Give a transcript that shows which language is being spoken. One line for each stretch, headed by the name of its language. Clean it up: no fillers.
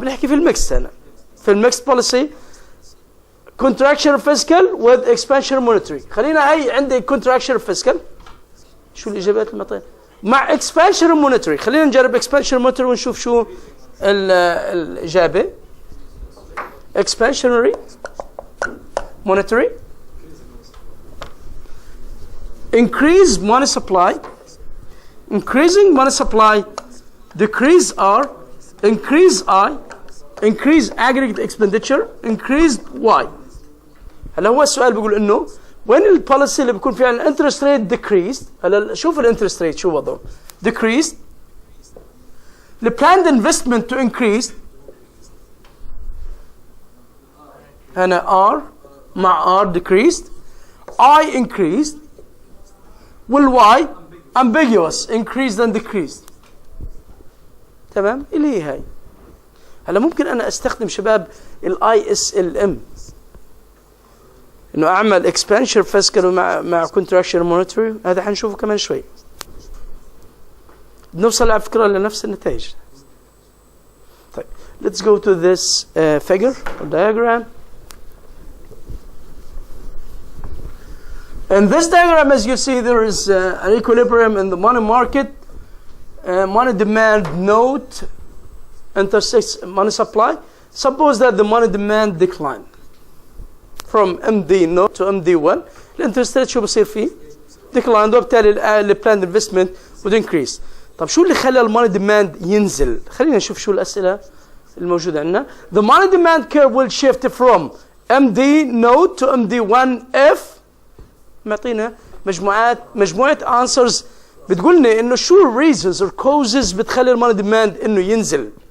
Arabic: بنحكي في الميكس هنا في الميكس policy
English: contraction fiscal with expansion monetary.
Arabic: خلينا هي عندي contraction fiscal. شو الإجابات المعطية مع expansion monetary. خلينا نجرب expansion monetary ونشوف شو الإجابة.
English: expansionary monetary increase money supply, increasing money supply, decrease R, increase I, increase aggregate expenditure, increase Y.
Arabic: هلا هو السؤال بيقول انه وين البوليسي اللي بيكون فيها الانترست ريت decreased. هلا شوف الانترست ريت شو وضعه
English: decreased, the planned investment to increase هنا R مع R decreased, I increased, والY ambiguous increased and decreased.
Arabic: تمام اللي هي هاي. هلا ممكن انا استخدم شباب الاي اس ال ام انه اعمل expansion fiscal مع contraction monetary. هذا حنشوفه كمان شوي. بنوصل على فكرة لنفس النتائج.
English: طيب let's go to this figure or diagram. In this diagram, as you see, there is an equilibrium in the money market. Money demand note intersects money supply. Suppose that the money demand decline from MD note to MD1.
Arabic: الانترست ريت شو بصير فيه؟ decline, وبالتالي ال
English: planned investment would increase.
Arabic: طب شو اللي خلى الماني ديماند ينزل؟ خلينا نشوف شو الأسئلة الموجودة عندنا.
English: The money demand curve will shift from MD note to MD1 if
Arabic: معطينا مجموعة
English: answers
Arabic: بتقولنا إنه شو
English: reasons or causes
Arabic: بتخلي الماني ديماند إنه ينزل.